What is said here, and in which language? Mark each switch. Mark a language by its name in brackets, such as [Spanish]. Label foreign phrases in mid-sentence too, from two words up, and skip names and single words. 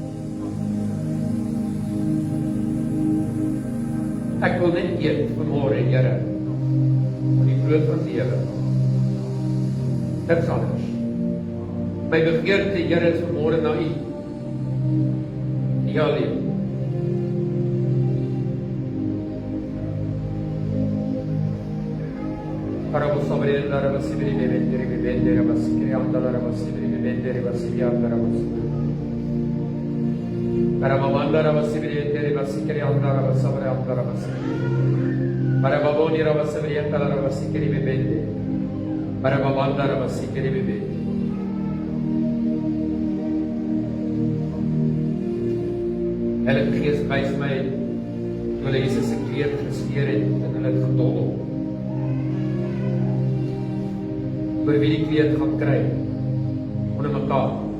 [Afrikaans] Ek wil net eet vanmôre, Here, van die brood van lewe. Niks anders. My begeerte, Here, is vanmôre na U. Ja, lief. Para vos sobre la rabasibri bebende rabasikri andala rabasibri bebende rabasibri andala rabasibri. Para mamanda rabasibri rabasikri andala rabasabri andala rabasibri. Para baboni rabasibri andala rabasikri bebende. Para mamanda rabasikri bebende. Heilige Gees wys my toe hulle Jesus se kleed gesteer het en hulle het gedobbel. Oor wie die kleed gaan kry onder mekaar.